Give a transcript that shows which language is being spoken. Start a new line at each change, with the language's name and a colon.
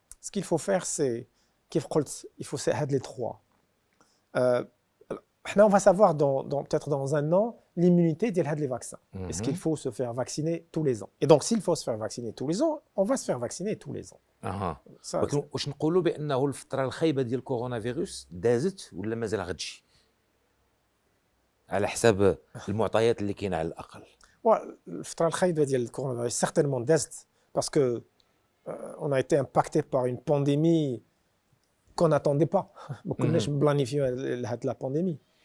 French: Ce qu'il faut faire c'est il faut c'est les trois. On va savoir peut-être dans un an l'immunité des vaccins. Est-ce qu'il faut se faire vacciner tous les ans? Et donc s'il faut se faire vacciner tous les ans, on va se faire vacciner tous les ans.
Arabic: ولكن واش نقولوا بانه الفتره الخايبه ديال الكورونا فيروس دازت ولا مازال غتجي؟ على حساب المعطيات اللي كاينه على الاقل. الفتره الخايبه ديال الكورونا فيروس
French: certainement دازت parce que on a été impacté par une pandémie qu'on n'attendait pas.
Arabic: ما كناش بلانيفيو هاد
French: la pandémie.